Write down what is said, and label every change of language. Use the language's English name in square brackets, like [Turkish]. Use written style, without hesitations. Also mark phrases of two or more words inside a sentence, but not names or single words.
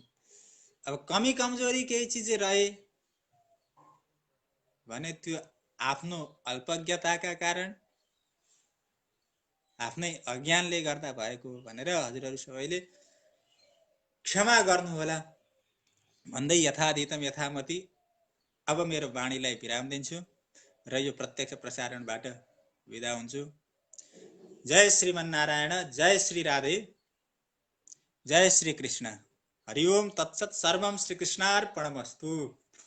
[Nepali] अब कमी कमजोरी केही चीज रहे भने त्यो आफ्नो अल्पज्ञताका कारण आफ्नै अज्ञानले गर्दा भएको भनेर हजुरहरू सबैले क्षमा गर्नु होला भन्दै [Sanskrit] यथाधितम यथामति [Nepali] अब मेरो वाणीलाई विराम दिन्छु र यो प्रत्यक्ष प्रसारणबाट बिदा हुन्छु। [Sanskrit] जय श्रीमन्नारायण, जय श्री राधे, जय श्री कृष्ण। हरि ओम तत्सत्। सर्वं श्रीकृष्णार्पणमस्तु।